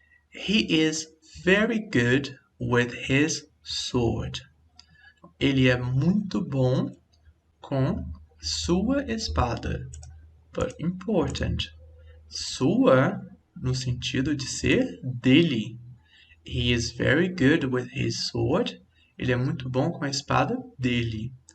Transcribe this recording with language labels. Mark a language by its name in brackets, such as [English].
[English] He is very good with his sword. [Portuguese] Ele é muito bom com sua espada. [English] But important. [Portuguese] Sua no sentido de ser dele. [English] He is very good with his sword. [Portuguese] Ele é muito bom com a espada dele.